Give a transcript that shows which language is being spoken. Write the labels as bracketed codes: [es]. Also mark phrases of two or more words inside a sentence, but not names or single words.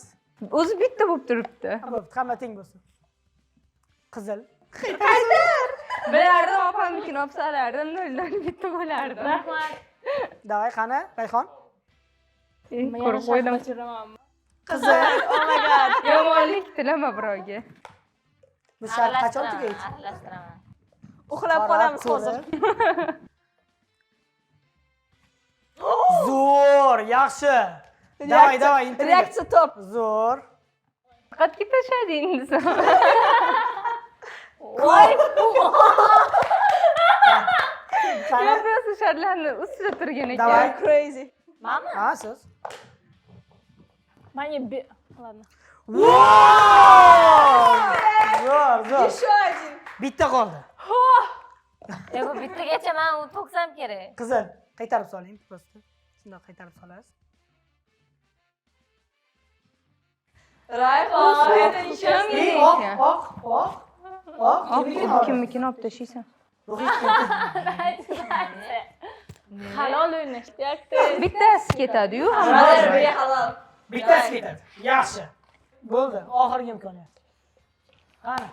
[uz] O'zi bitta bo'lib turibdi. Bo'pti, hamma teng bo'lsin. Qizil. Bilardim opamnikini olib solardim, noldan bitta bo'lardi. Rahmat. Davay, qani? Rayhon. Ko'rib qo'ydim. Qizil. [en] Oh my god. [uz] Yomonlik tilama birovga. Biz shart qachon tugaydi? Aralashtiraman. Uxlab qolamiz hozir. Zo'r, yaxshi. Davay, intriga. Reaksiya top. Zo'r. Faqat ketishadi endi. Voy. Qani? Yo'q, sharlarni ustida turgan Davay. ekan. Crazy. Mama. Ha, siz. Menga ладно. Zo'r. [ru] Еще один. [uz] Bitta qoldi. Bu bittagacha men u to'ksam kerak. Qizil. Qaytarib soling, просто. Shunday qaytarib solasiz. Rayhon. [ru] Это еще [uz] Oq. Kimnikini olib tashlaysan? Halol o'ynashyapti. Bittasi ketadi-yu, Brother, halol. Bittasi ketadi. Yaxshi. Bo'ldi, oxirgi imkoniyat. Qani.